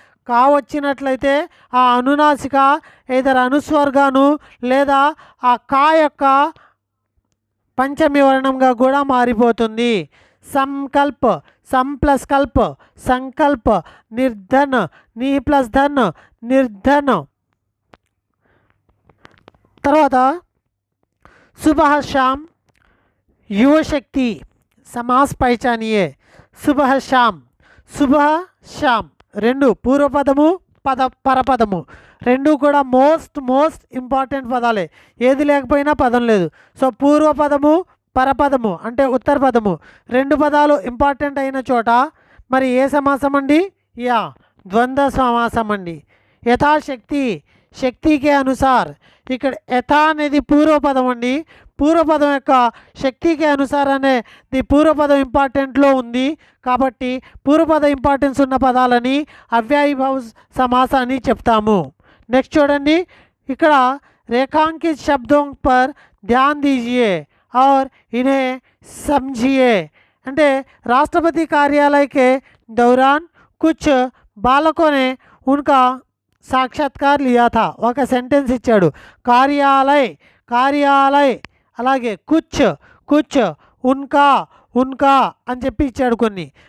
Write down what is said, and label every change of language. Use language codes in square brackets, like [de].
[te] కా వచ్చినట్లయితే ఆ అనునాసిక ఏదైనా అనుస్వర్గాను లేదా ఆ కా యొక్క పంచమి వర్ణంగా కూడా మారిపోతుంది. సంకల్ప, సం ప్లస్ కల్ప, సంకల్ప, నిర్ధన్, నీ ప్లస్ ధన్, నిర్ధన్. [hi] తర్వాత सुबह शाम युवशक्ति समास पहचानिए. [te] सुबह शाम, सुबह शाम రెండు పూర్వపదము పరపదము రెండు కూడా మోస్ట్ ఇంపార్టెంట్ పదాలే. ఏది లేకపోయినా పదం లేదు. సో పూర్వపదము పరపదము అంటే ఉత్తర పదము రెండు పదాలు ఇంపార్టెంట్ అయిన చోట మరి ఏ సమాసం అండి? యా, ద్వంద్వ సమాసం అండి. యథాశక్తి, శక్తికే అనుసార్. ఇక్కడ యథా అనేది పూర్వపదం అండి. పూర్వపదం యొక్క శక్తికి అనుసార్ అనేది పూర్వపదం ఇంపార్టెంట్లో ఉంది కాబట్టి పూర్వపద ఇంపార్టెన్స్ ఉన్న పదాలని అవ్యయభావ సమాస అని చెప్తాము. నెక్స్ట్ చూడండి, ఇక్కడ [hi] రేఖాంకిत शब्दों पर ध्यान दीजिए और इन्हें समझिए. అంటే राष्ट्रपति कार्यालय के दौरान कुछ बालकों ने उनका సాక్షాత్కార్ లియా థా. [te] ఒక సెంటెన్స్ ఇచ్చాడు, కార్యాలయ్ అలాగే కుచ్ ఉన్కా అని చెప్పి ఇచ్చాడు కొన్ని.